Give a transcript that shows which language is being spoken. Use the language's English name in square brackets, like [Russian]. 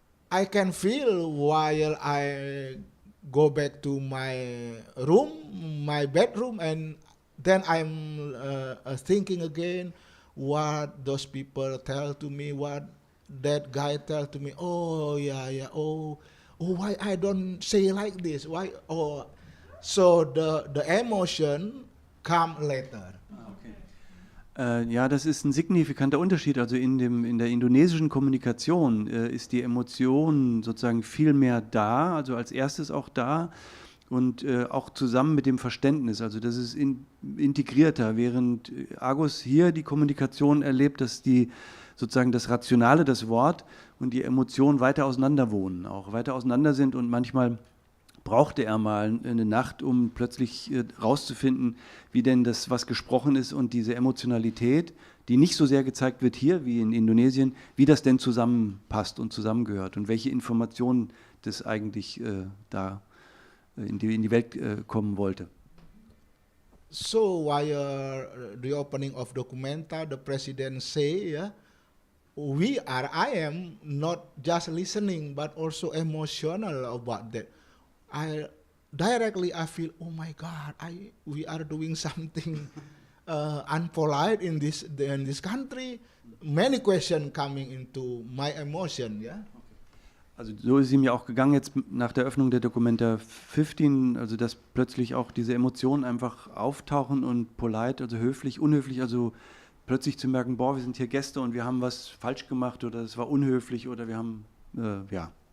[English] I can feel while I go back to my room, my bedroom, and then I'm thinking again what those people tell to me, what that guy tell to me. Oh yeah, yeah. Oh, why I don't say like this? Why? Oh, so the emotion come later. [German] Ja, das ist ein signifikanter Unterschied. Also in der indonesischen Kommunikation ist die Emotion sozusagen viel mehr da, also als erstes auch da und auch zusammen mit dem Verständnis. Also das ist integrierter, während Agus hier die Kommunikation erlebt, dass die sozusagen das Rationale, das Wort und die Emotion weiter auseinander wohnen, auch weiter auseinander sind und manchmal brauchte er mal eine Nacht, um plötzlich rauszufinden, wie denn das, was gesprochen ist und diese Emotionalität, die nicht so sehr gezeigt wird hier wie in Indonesien, wie das denn zusammenpasst und zusammengehört und welche Informationen das eigentlich da in die Welt kommen wollte. [English] So while the opening of documenta, the president say, yeah, I am not just listening, but also emotional about that. I feel, oh my God, we are doing something unpolite in this country. Many questions coming into my emotion, yeah. [German] Also so ist ihm ja auch gegangen jetzt nach der Öffnung der Documenta 15, also dass plötzlich auch diese Emotionen einfach auftauchen und polite, also höflich, unhöflich, also plötzlich zu merken, boah, wir sind hier Gäste und wir haben was falsch gemacht oder es war unhöflich oder wir haben, ja.